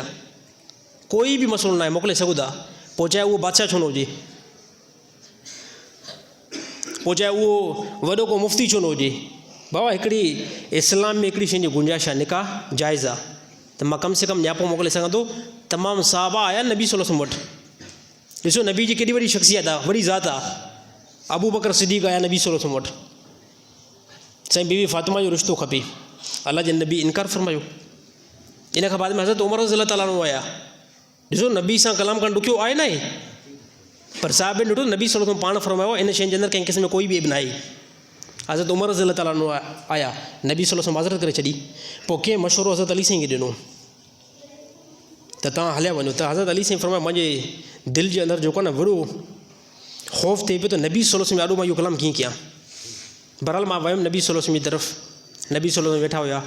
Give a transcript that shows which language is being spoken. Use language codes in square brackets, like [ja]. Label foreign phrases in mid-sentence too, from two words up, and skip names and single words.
[sd] कोई बि मसइलो न आहे, मोकिले सघो था। पोइ चाहे उहो बादशाह छो न हुजे, पोइ चाहे उहो वॾो को मुफ़्ती छो न हुजे, बाबा हिकिड़ी इस्लाम में हिकिड़ी शइ जी गुंजाइश आहे, निकाह जाइज़ आहे, त मां कम से कम नियापो मोकिले सघां थो। तमामु साहबा आया नबी [ar] صلى الله عليه وسلم [sd] वटि। ॾिसो, नबी जी केॾी वॾी शख़्सियत आहे, वॾी ज़ात आहे। अबू बकर सिद्दीक़ आया नबी [ar] صلى الله عليه وسلم [sd] वटि, साईं बीवी फातिमा जो रिश्तो खपे, अल्लाह जे नबी इनकार फरमायो। इन खां बाद में हज़रत उमर [ar] رضي الله تعالى عنه [sd] आया। ॾिसो, नबी सां कलाम करणु ॾुखियो आहे न आहे, पर साहिब ॾिठो नबी [ar] صلى الله عليه وسلم [sd] पाण फरमायो इन शयुनि जे अंदरि कंहिं क़िस्म में कोई बि ऐब न आहे। हज़रत उमर [ar] رضي الله تعالى عنه [sd] आया, नबी [ar] صلى الله عليه وسلم [sd] माज़रत करे छॾी। पोइ कंहिं मशवरो हज़रत अली साईं खे ॾिनो त तव्हां हलिया वञो। त हज़रत अली साईं फरमायो, मुंहिंजे दिलि जे अंदरि जेको आहे न वॾो ख़ौफ़ थिए पियो त नबी [ar] صلى الله عليه وسلم [sd] ॾाढो मां इहो कलाम कीअं कयां। बहरहाल मां वियुमि नबी [ar] صلى الله عليه وسلم [sd] जी तरफ़, नबी [ar] صلى الله عليه وسلم [sd] वेठा हुया।